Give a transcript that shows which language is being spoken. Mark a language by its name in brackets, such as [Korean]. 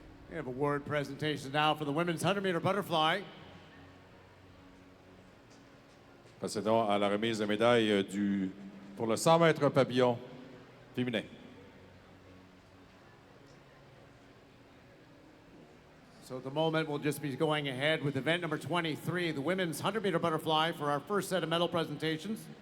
[English] We have award presentations now for the women's 100-meter butterfly. [French] Procédons à la remise de médaille pour le 100 mètres papillon féminin. [English] So at the moment, we'll just be going ahead with event number 23, the women's 100-meter butterfly, for our first set of medal presentations.